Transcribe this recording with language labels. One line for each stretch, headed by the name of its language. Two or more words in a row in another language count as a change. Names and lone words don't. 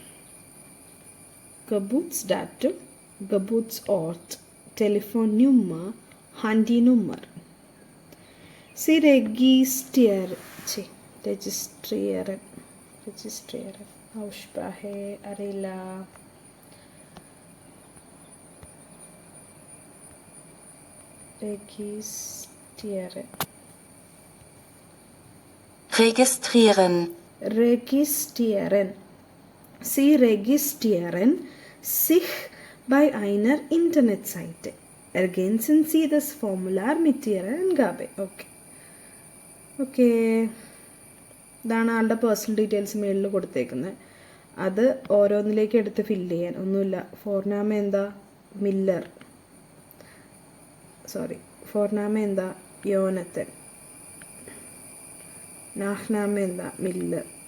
German: Geburts Datum, Geburts Ort, Telefon Nummer, Handy Nummer. Sie registrieren.
Malayalam: ഔഷ്പ്രാഹെ അറിയില്ല.
German: Registrieren. Registrieren. Registrieren. Sie registrieren sich bei einer Internetseite. Ergänzen Sie das Formular mit Ihrer Angabe.
English: Okay. Okay.
Malayalam: ഇതാണ് ആളുടെ പേഴ്സണൽ ഡീറ്റെയിൽസ് മേളിൽ കൊടുത്തേക്കുന്നത്. അത് ഓരോന്നിലേക്ക് എടുത്ത് ഫില്ല് ചെയ്യാൻ. ഒന്നുമില്ല. ഫോർനാമ എന്താ? മില്ലർ. സോറി, ഫോർനാമ എന്താ? യോനത്തൻ. നാഹ്നാമ എന്താ? മില്ലർ.